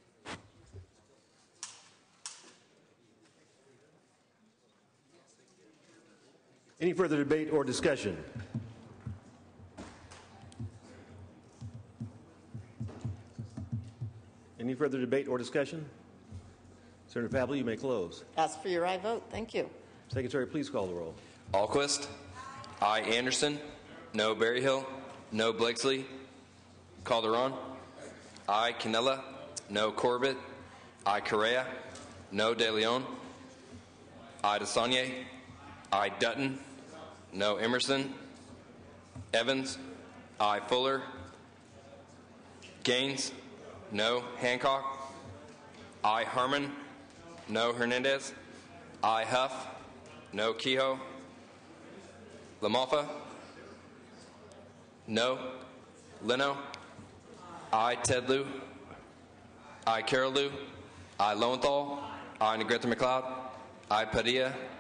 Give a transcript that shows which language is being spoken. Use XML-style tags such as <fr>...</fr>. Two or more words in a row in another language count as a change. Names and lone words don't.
<en>Any further debate or discussion? Any further debate or discussion? Senator Pavley, you may close. Ask for your aye vote. Thank you. Secretary, please call the roll. Alquist. I. Anderson. No Berryhill. No Blakesley. Calderon. I. Canella. No Corbett. I. Correa. No De Leon. I. DeSaulnier. I. Dutton. No Emerson. Evans. I. Fuller. Gaines. No Hancock. I. Harmon. No Hernandez. I. Huff. No Kehoe. Lamalfa. No. Leno. I. Ted Lieu. I. Carol Lieu. I. Lowenthal. I. Negrete McLeod. I. Padilla.</en>